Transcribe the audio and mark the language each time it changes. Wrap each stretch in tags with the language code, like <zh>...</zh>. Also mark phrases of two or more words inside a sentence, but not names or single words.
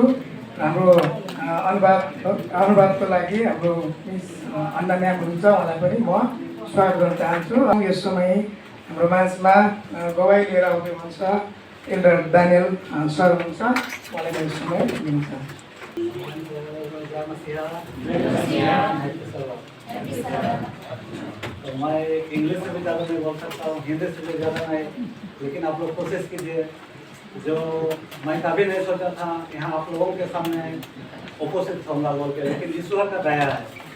<ne>हाम्रो अनुवादको लागि हाम्रो मिस अन्ना म्याम हुनुहुन्छ, उहाँलाई पनि म स्वागत गर्न चाहन्छु। यस समय हाम्रो माझमा गवाई लिएर आउँदै हुनुहुन्छ एल्डर दानियल सर हुनुहुन्छ, उहाँलाई म यस समय दिन चाहन्छु।</ne> <hi>तो मैं इंग्लिश से भी ज़्यादा नहीं बोल सकता हूँ, हिंदी से भी ज़्यादा नहीं, लेकिन आप लोग कोशिश कीजिए। जो मैं कभी नहीं सोचा था यहाँ आप लोगों के सामने उपस्थित होऊंगा बोल के, लेकिन ईश्वर का दया है।</hi>